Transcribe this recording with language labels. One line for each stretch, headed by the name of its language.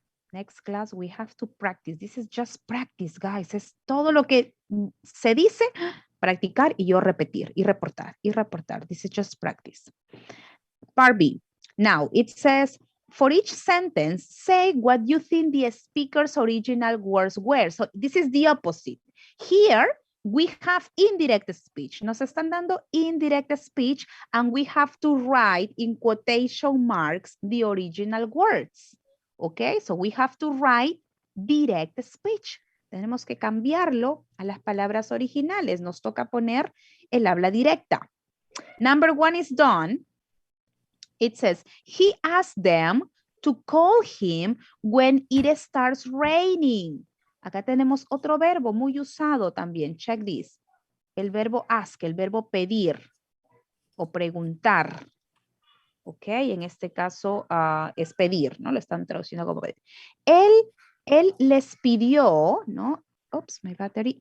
English: Next class, we have to practice. This is just practice, guys.
Spanish: Es todo lo que se dice, practicar y yo repetir y reportar y reportar.
English: This is just practice. Part B. Now, it says, for each sentence, say what you think the speaker's original words were. So this is the opposite. Here, we have indirect speech.
Spanish: Nos están dando
English: indirect speech and we have to write in quotation marks the original words. Okay, so we have to write direct speech.
Spanish: Tenemos que cambiarlo a las palabras originales. Nos toca poner el habla directa.
English: Number 1 is done. It says, he asked them to call him when it starts raining.
Spanish: Acá tenemos otro verbo muy usado también.
English: Check this.
Spanish: El verbo ask, el verbo pedir o preguntar. Ok, en este caso es pedir, ¿no? Lo están traduciendo como pedir. Él les pidió, ¿no?
English: Oops, my battery.